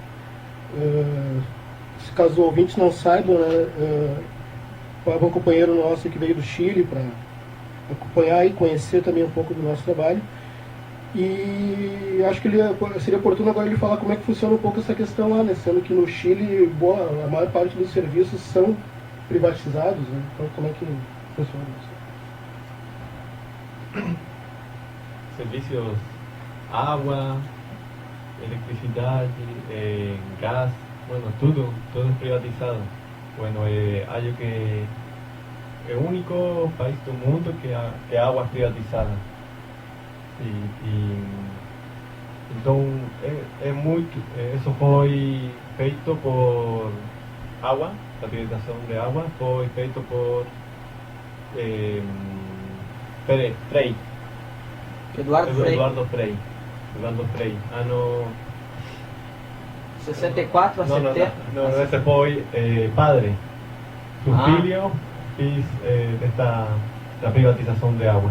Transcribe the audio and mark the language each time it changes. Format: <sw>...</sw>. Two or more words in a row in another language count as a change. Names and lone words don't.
<pt>Se caso os ouvintes não saibam, né, o Pablo é um companheiro nosso que veio do Chile para acompanhar e conhecer também um pouco do nosso trabalho. E acho que seria oportuno agora ele falar como é que funciona um pouco essa questão lá, né? Sendo que no Chile a maior parte dos serviços são privatizados, né? Então como é que funciona isso?</pt> <es>Servicios, agua, electricidad, gas, bueno, todo es privatizado. Bueno, hay que el único país</es> <pt>do mundo</pt> <es>que a agua es privatizada.</es> <pt>Então isso foi feito por agua, a privatização de agua foi feito por Frei. Eduardo Frei, ano 64 a 70? Não, esse foi padre. Su filho fez da privatização de água.</pt>